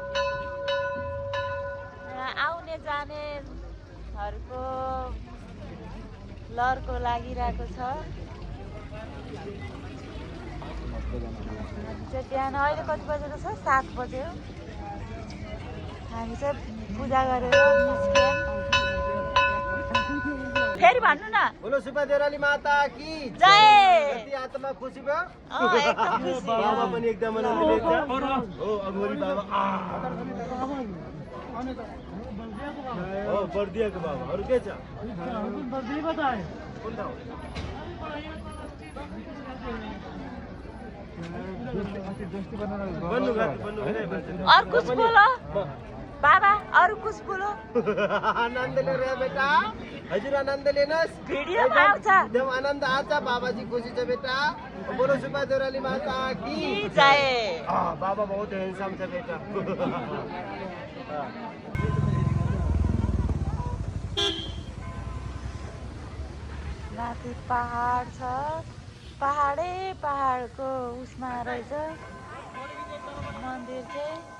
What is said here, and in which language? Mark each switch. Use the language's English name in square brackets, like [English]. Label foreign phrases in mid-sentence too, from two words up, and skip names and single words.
[Nepali] आउने जानेहरूको लहरको लागिरहेको छ। चाहिँ बिहान अहिले कति बजेको छ? 7 बज्यो। हामी चाहिँ पूजा गरेर निस्क्यौँ। फेरि भन्नु न। [Hindi] बोलो सुब्बा देउराली माता की जय। [Nepali] कति आत्मा खुसी भयो? एकदम खुसी। बाबा पनि एकदम आनन्द लिन्छ। हो अघोरी बाबा हो बर्दियाको बाबा। अरू के छ? [Hindi] और कुछ बोलो बाबा, अरू कुछ बोलो। आनन्द ले रे बेटा, [Nepali] हजुर आनन्द लेनुहोस्। भिडियोमा आउँछ। एकदम आनन्द आछ, बाबाजी खुसी छ बेटा। [Hindi] बोलो सुब्बा देउराली माता की जय। [Nepali] बाबा बहुत हैंडसम छ बेटा। माथि पहाड छ, पहाडै पहाडको उसमा रहेछ मन्दिर चाहिँ।